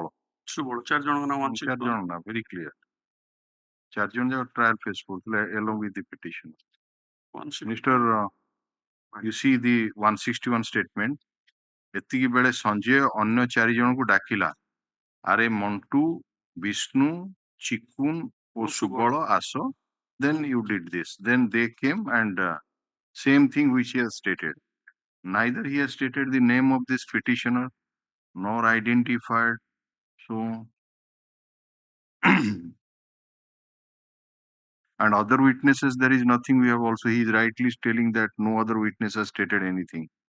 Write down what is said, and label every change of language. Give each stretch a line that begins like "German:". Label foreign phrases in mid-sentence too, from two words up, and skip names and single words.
Odia: ଚାରି ଜଣଙ୍କ ନାଁ 164. ଚାରି ଜଣ ନା
English: very clear.
Odia: ଚାରି ଜଣ ଯାକ
English: trial face କରୁଥିଲେ along with the petition. Mr. You see the 161 statement.
Odia: ଏତିକି ବେଳେ ସଞ୍ଜୟ ଅନ୍ୟ ଚାରି ଜଣଙ୍କୁ ଡାକିଲା ଆରେ ମଣ୍ଟୁ ବିଷ୍ଣୁ ଚିକୁନ ଓ ସୁବଳ ଆସ
English: then you did this then they came and same thing which he has stated neither he has stated the name of this petitioner nor identified so and other witnesses there is nothing we have also he is rightly telling that no other witness has stated anything